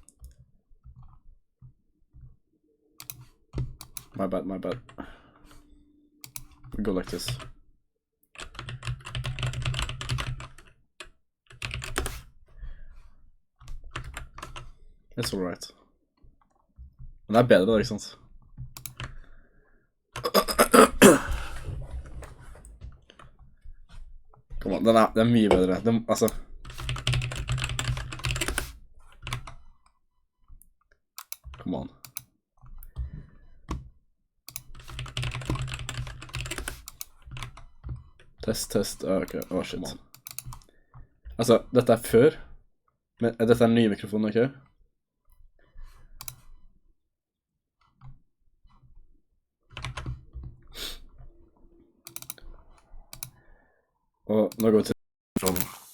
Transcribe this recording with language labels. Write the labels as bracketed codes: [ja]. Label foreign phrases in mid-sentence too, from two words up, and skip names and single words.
[en] My bad. We go like this. It's alright. [no] Den er bedre da, ikke sant? Kom an, den er mye bedre. Den, altså... [en] Come on. Test. Ok, shit. [no] Altså, dette er før. Men dette er den nye mikrofonen, ok? Og nå går vi til mikrofonen.